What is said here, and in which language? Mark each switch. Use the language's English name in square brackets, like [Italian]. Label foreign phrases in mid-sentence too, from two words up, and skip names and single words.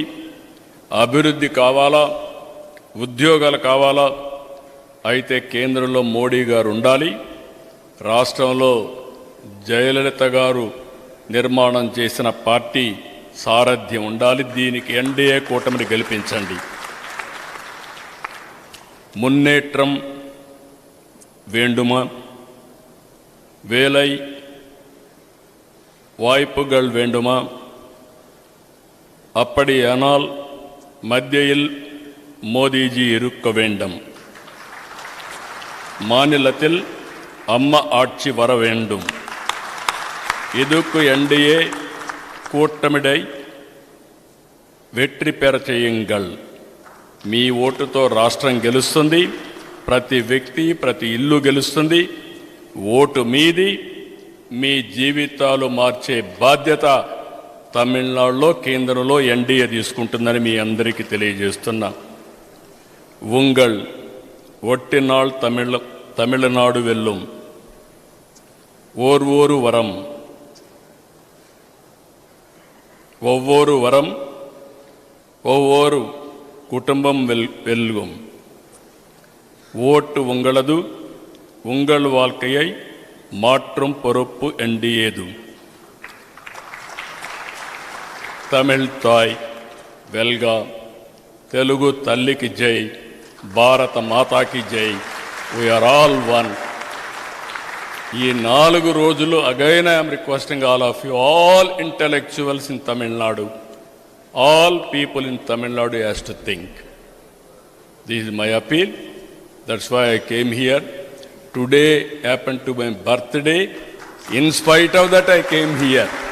[Telugu] అభివృద్ధి కావాలా, ఉద్యోగాలు కావాలా, అయితే కేంద్రంలో మోడీ గారు ఉండాలి, రాష్ట్రంలో జయలలిత గారు నిర్మాణం చేసిన పార్టీ సారథ్యం ఉండాలి. దీనికి ఎన్డీఏ కూటమిని గెలిపించండి. [Tamil] మున్నేట్రం வேண்டுமா, வேலை வாய்ப்புகள் வேண்டுமா, அப்படியானால் மத்தியில் மோடிஜி இருக்க வேண்டும், மாநிலத்தில் அம்மா ஆட்சி வர வேண்டும். இதுக்கு என்டிஏ கூட்டமிடை வெற்றி பெற చేయంగల్. [Telugu] మీ ఓటుతో రాష్ట్రం గెలుస్తుంది, ప్రతి వ్యక్తి, ప్రతి ఇల్లు గెలుస్తుంది. ఓటు మీది. మీ జీవితాలు మార్చే బాధ్యత తమిళనాడులో, కేంద్రంలో ఎన్డీఏ తీసుకుంటుందని మీ అందరికీ తెలియజేస్తున్నా. [Tamil] உங்கள் ஓட்டினால் தமிழ்நாடு வெல்லும் ஒவ்வொரு வரம் ஒவ்வொரு வரம் ஒவ்வொரு குடும்பம் வெல்கும். ஓட்டு உங்களது. உங்கள் வாழ்க்கையை மாற்றும் பொறுப்பு என்டிஏது. தமிழ் தாய் వెల్గా. [Telugu] తెలుగు తల్లికి జై. [Hindi] भारत माता की जय. [English] We are all one. [Telugu] ఈ 4 రోజులు [English] again I'm requesting all of you, all intellectuals in Tamil Nadu, all people in Tamil Nadu has to think. This is my appeal. That's why I came here. Today happen to my birthday. In spite of that I came here.